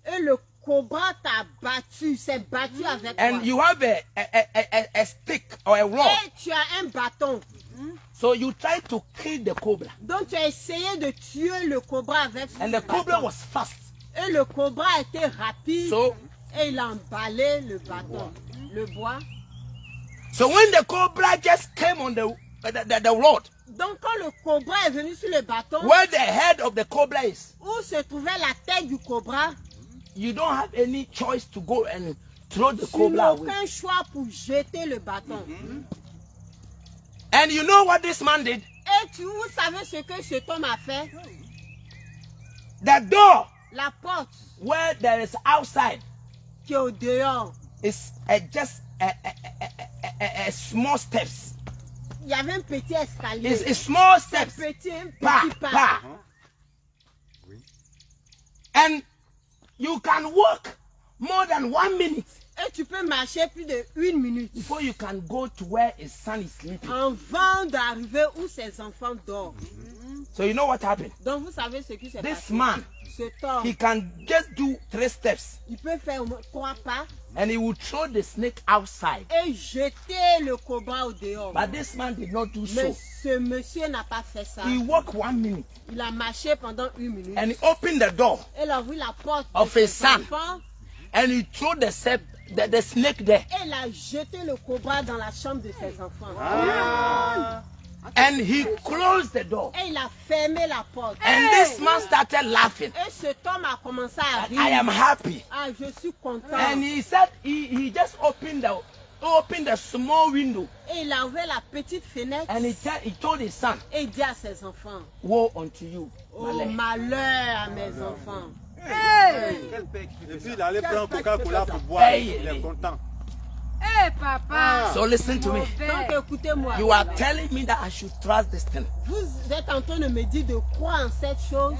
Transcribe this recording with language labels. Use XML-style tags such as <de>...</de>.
<fr>et le cobra t'a battu, s'est battu avec toi.</fr> <en>And you have a stick or a rod.</en> <fr>Et tu as un bâton.</fr> <en>So you try to kill the cobra.</en> <fr>Donc tu as essayé de tuer le cobra avec ce</fr> <en>And the cobra</en> <fr>bâton.</fr> <en>was fast.</en> <fr>Et le cobra a été rapide.</fr> <en>So,</en> <fr>Et il a emballé le bâton. Le bois.</fr> <en>so when the cobra just came on the rod,</en> <fr>Donc quand le cobra est venu sur le bâton,</fr> <en>where the head of the cobra is,</en> <fr>où se trouvait la tête du cobra,</fr> <en>you don't have any choice to go and throw the</en> <fr>tu</fr> <en>cobra</en> <fr>n'as</fr> <en>away.</en> <fr>aucun choix pour jeter le bâton.</fr> <en>And you know what this man did?</en> <fr>Et vous savez ce que cet homme a fait?</fr> <en>The door</en> <fr>La porte</fr> <en>where there is outside</en> <fr>qui est au dehors,</fr> <en>is just a small steps.</en> <fr>il y avait un petit escalier.</fr> <en>It's a small</en> <fr>Un</fr> <en>steps.</en> <fr>petit Pa, pas. pa.</fr> <en>And you can walk more than 1 minute</en> <fr>Et tu peux marcher plus de 1 minute</fr> <en>before you can go to where his son is sleeping.</en> <fr>avant d'arriver où ses enfants dorment.</fr> <en>So you know what happened?</en> <fr>Donc vous savez ce qui s'est</fr> <en>This</en> <fr>passé.</fr> <en>man,</en> <fr>Cet homme,</fr> <en>he can just do 3 steps</en> <fr>il peut faire au moins 3 pas</fr> <en>and he will throw the snake outside.</en> <fr>et jeter le cobra au dehors.</fr> <en>But this man did not do</en> <fr>Mais</fr> <en>so.</en> <fr>ce monsieur n'a pas fait ça.</fr> <en>He walked 1 minute</en> <fr>Il a marché pendant 1 minute.</fr> <en>and he opened the door</en> <fr>Il a ouvert la porte</fr> <en>of</en> <fr>de</fr> <en>his</en> <fr>ses</fr> <en>son.</en> <fr>enfants</fr> <en>and he threw the snake there.</en> <fr>et il a jeté le cobra dans la chambre de ses enfants.</fr> <en>And he closed the door.</en> <fr>Et il a fermé la porte.</fr> <en>And this man started laughing.</en> <fr>Et cet homme a commencé à</fr> <en>That</en> <fr>rire.</fr> <en>I am happy.</en> <fr>Ah, je suis content.</fr> <en>And he said he just opened the small window</en> <fr>Et il a ouvert la petite fenêtre</fr> <en>and he told his son,</en> <fr>et il dit à ses enfants,</fr> <en>woe unto you.</en> <fr>oh malheur à mes enfants. Quel père qui Et fait puis ça? il allait prendre Coca-Cola pour boire. Hey. Il est content. Eh papa.</fr> <en>So listen to me.</en> <fr>Donc écoutez-moi,</fr> <en>You are telling me that I should trust this thing.</en> <fr>vous êtes en train de me dire de croire en cette chose.</fr>